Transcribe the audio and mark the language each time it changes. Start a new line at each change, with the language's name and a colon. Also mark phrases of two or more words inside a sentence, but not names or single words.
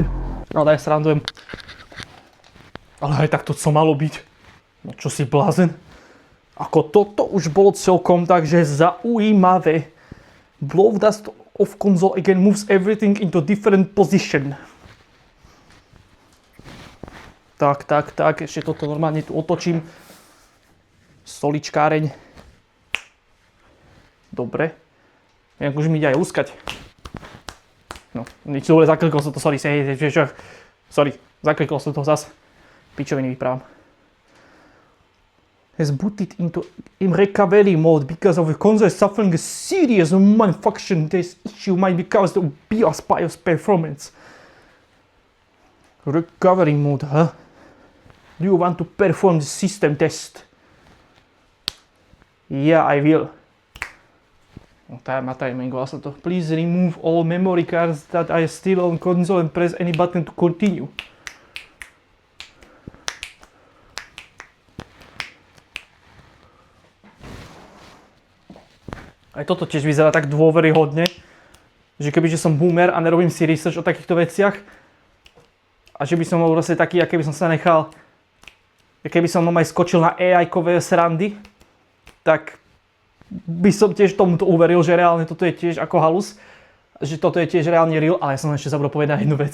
Slovak: Ale aj srandujem. Ale aj tak to co malo byť. No čo si blázen? Ako toto už bolo celkom takže zaujímavé.
English: Blow dust of console again moves everything into different position.
Slovak: Tak, ešte toto normálne tu otočím. Stoličkáreň. Dobre. Jak už mi ide aj luskať. No, nič dobre, zaklikol som to, sorry, zaklikol som to zas. Pičoviny vyprávam.
English: Has booted into recovery mode because of the console suffering a serious malfunction. This issue might be caused by BIOS performance. Recovery mode, huh? Do you want to perform the system test? Yeah, I will. Timing
Slovak: vlastne to.
English: Please remove all memory cards that are still on console and press any button to continue.
Slovak: Aj toto tiež vyzerá tak dôveryhodne, že kebyže som boomer a nerobím si research o takýchto veciach a že by som bol vlastne taký, aké by som sa nechal, keby som aj skočil na AI-kové srandy, tak by som tiež tomuto uveril, že reálne toto je tiež ako halus, že toto je tiež reálne real, ale ja som ešte zabudol povedať jednu vec.